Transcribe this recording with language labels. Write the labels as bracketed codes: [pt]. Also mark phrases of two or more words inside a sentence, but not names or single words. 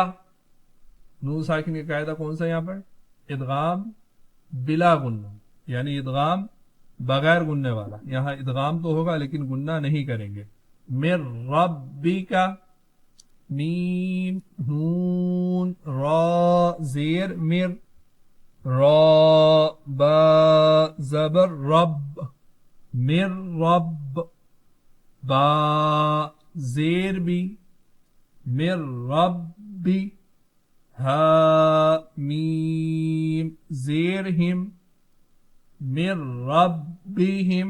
[ur] نون ساکن کا قاعدہ کون سا یہاں پر؟ ادغام بلا گننا, یعنی ادغام بغیر گننے والا. یہاں ادغام تو ہوگا لیکن گننا نہیں کریں گے. مر ربی کا میم نون را زیر مر را با زبر رب مر رب با زیر بھی مر ربی ہا میم زیر ہم مر ربہم.